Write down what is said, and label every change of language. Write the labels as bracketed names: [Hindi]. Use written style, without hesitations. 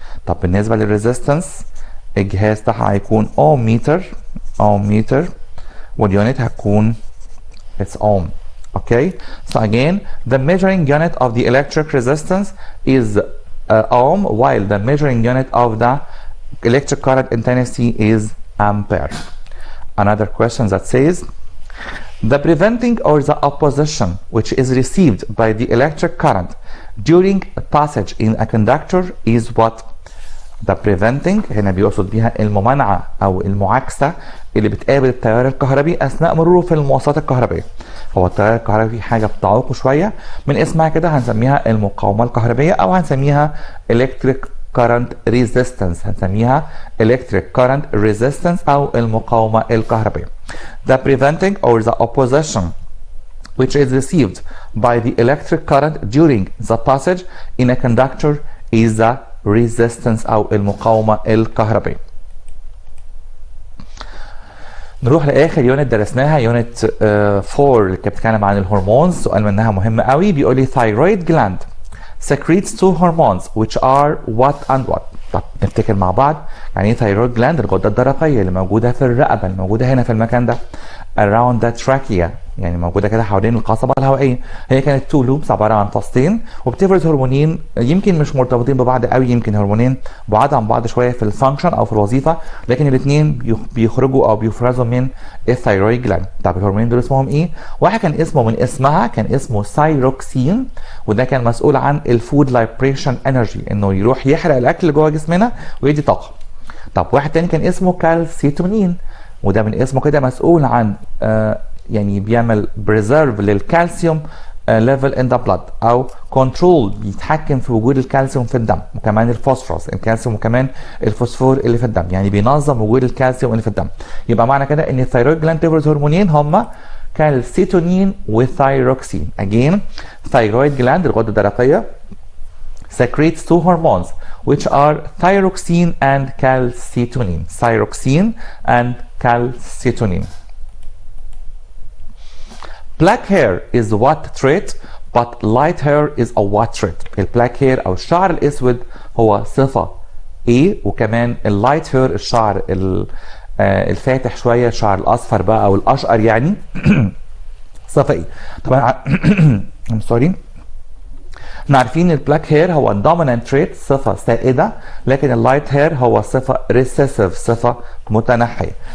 [Arabic] طب بالنسبه للريزيستنس الجهاز بتاعها هيكون اوم ميتر واليونت هتكون [English] its ohm. Okay, so again the measuring unit of the electric resistance is ohm, while the measuring unit of the electric current intensity is ampere. Another question that says the preventing or the opposition which is received by the electric current during passage in a conductor is what? The preventing [Arabic] هنا بيقصد بيها الممانعة أو المعاكسة اللي بتقابل التيار الكهربي أثناء مروره في المواصلات الكهربية. هو التيار الكهربي في حاجة بتعوقه شوية، من اسمها كده هنسميها المقاومة الكهربية أو هنسميها [English] electric current resistance، [Arabic] هنسميها electric current resistance أو المقاومة الكهربية. [English] The preventing or the opposition which is received by the electric current during the passage in a conductor is the resistance [Arabic] أو المقاومة الكهربية. نروح لاخر يونت درسناها، يونت 4 اللي كانت بتتكلم عن الهرمونز. سؤال منها مهم قوي، بيقول لي [English] thyroid gland secretes two hormones which are what and what. [Arabic] طب نفتكر مع بعض يعني ايه thyroid gland؟ الغده الدرقيه اللي موجوده في الرقبه، اللي موجوده هنا في المكان ده [English] around the trachea، [Arabic] يعني موجوده كده حوالين القصبه الهوائيه. هي كانت تو لوبس عباره عن فصين وبتفرز هرمونين يمكن مش مرتبطين ببعض قوي، يمكن هرمونين بعاد عن بعض شويه في الفانكشن او في الوظيفه، لكن الاثنين بيخرجوا او بيفرزوا من الثايرويد جلاند. طب الهرمونين دول اسمهم ايه؟ واحد كان اسمه من اسمها كان اسمه ثايروكسين، وده كان مسؤول عن الفود لايبريشن انرجي، انه يروح يحرق الاكل اللي جوه جسمنا ويدي طاقه. طب واحد تاني كان اسمه كالسيتونين، وده من اسمه كده مسؤول عن يعني بيعمل بريزيرف للكالسيوم ليفل ان ذا بلاد، او كنترول بيتحكم في وجود الكالسيوم في الدم، وكمان الفوسفورس الكالسيوم وكمان الفوسفور اللي في الدم، يعني بينظم وجود الكالسيوم اللي في الدم. يبقى معنى كده ان الثايرويد جلاند تفرز هرمونين هما كالسيتونين وثايروكسين. [English] again thyroid gland [Arabic] الغده الدرقيه [English] secretes two hormones which are thyroxine and calcitonin. Thyroxine and calcitonin. Black hair is what trait, but light hair is a what trait. [Arabic] البلاك hair او الشعر الاسود هو صفة ايه، وكمان اللايت هير الشعر الفاتح شوية، الشعر الاصفر بقى او الاشقر يعني صفه ايه؟ طبعا [English] I'm sorry. [Arabic] احنا عارفين البلاك هير هو الدومينانت تريت، صفه سائده، لكن اللايت هير هو صفه ريسيسيف، صفه متنحيه.